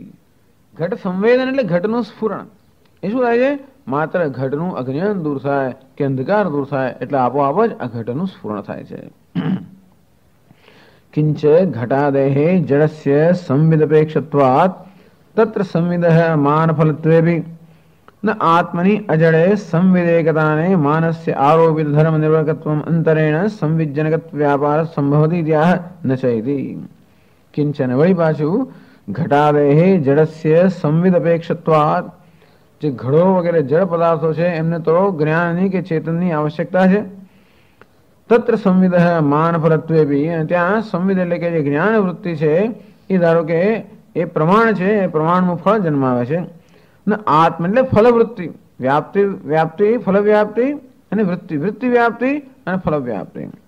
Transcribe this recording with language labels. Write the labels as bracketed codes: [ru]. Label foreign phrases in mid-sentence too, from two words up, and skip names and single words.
[gu] ઘટ સંવેદન એટલે ઘટનું સ્ફુરણ. એ શું થાય છે? માત્ર ઘટનું અજ્ઞાન દૂર થાય કે અંધકાર દૂર થાય એટલે આપોઆપ જ આ ઘટનું સ્ફુરણ થાય છે. [sa] કિંચ ઘટાદેહે જડસ્ય સંવિદપેક્ષત્વાત તત્ર સંવિદઃ માનફલત્વેપી न आत्मनि अजड़े संविदेकताने मानस्य आरोपित धर्म निर्वर्तकत्वम अंतरेण संविज्जनकत्व व्यापार संभवति इत्याह न चैति किंचन वही पाछू घटादेः जड़स्य संविद अपेक्षत्वात् [gu] જે ઘડો વગેરે જળ પદાર્થો છે એમને તો જ્ઞાનની કે ચેતનની આવશ્યકતા છે. [sa] તત્ર સંવિદ માન ફલત્વે બી, [gu] ત્યાં સંવિદ એટલે કે જે જ્ઞાન વૃત્તિ છે એ ધારો કે એ પ્રમાણ છે, એ પ્રમાણનું ફળ જન્માવે છે. આત્મ એટલે ફલવૃત્તિ, વ્યાપ્તિ વ્યાપ્તિ ફલ વ્યાપ્તિ અને વૃત્તિ વૃત્તિ વ્યાપ્તિ અને ફલ વ્યાપ્તિ.